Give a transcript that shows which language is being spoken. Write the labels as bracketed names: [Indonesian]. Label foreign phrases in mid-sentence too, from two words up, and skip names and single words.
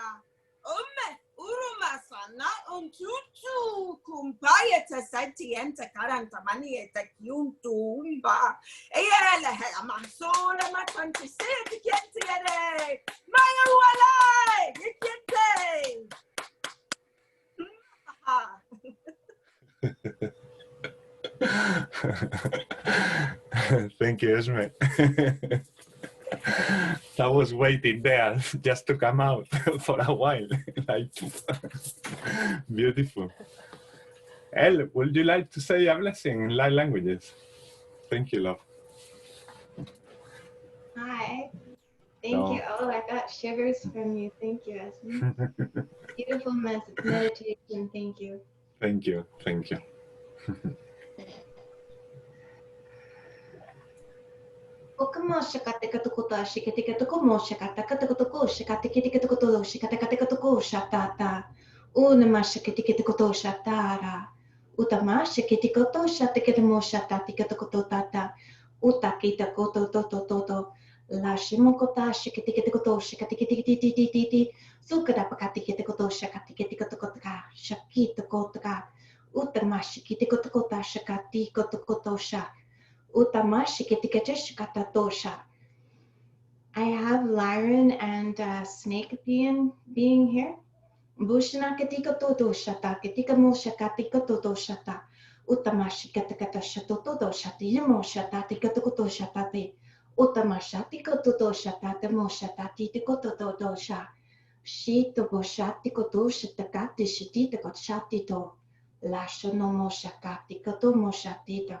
[English] Urumasana untutu kumpaya tasatienta karanta manieta kiuntumba. Eyele amasola matantisete kientiere. Maya walai, yikiente. Thank you, Ismael. I was waiting there just to come out for a while. Like, beautiful. Elle, would you like to say a blessing in light languages? Thank you, love. Hi. Thank you. Oh, I got shivers from you. Thank you, Esme. Beautiful meditation. Thank you. Thank you. Thank you. Okamo shakateka tokota shikateka tokomo shakataka tokotoko shakateketeka tokoto shakatekateka toko shatata. Unama shakateketa koto shatara. Utama shakateketa koto shateketamo shatatika tokoto tata. Utakita koto toto toto. La shimokota shakateketa koto shakateketiti. Sukada pakateketa koto shakateketa tokotaka. Shakita kotaka. Utama shakiteka tokota shakati koto sha. I have Lyran and Snake being here. Bushna katika toto shata, katika mo shakatika toto shata. Utamashikatakata shatoto shati mo shata tikatoto shatate. Utamashati kototo shatate mo shatati tikoto sha. Shito boshati koto shatakati shitita kotshati Lashono mo shakati koto mo shatita.